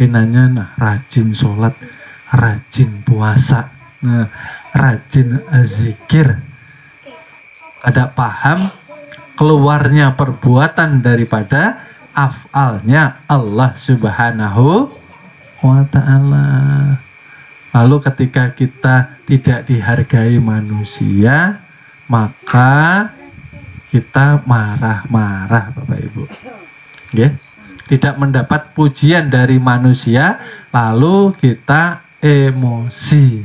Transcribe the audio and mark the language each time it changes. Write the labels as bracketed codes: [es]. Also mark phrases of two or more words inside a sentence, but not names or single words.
[id] pinanya nah rajin sholat, rajin puasa, nah rajin zikir, ada paham keluarnya perbuatan daripada af'alnya Allah [ar] Subhanahu wa ta'ala. [id] Lalu ketika kita tidak dihargai manusia, maka kita marah-marah Bapak Ibu. Okay? Tidak mendapat pujian dari manusia, lalu kita emosi.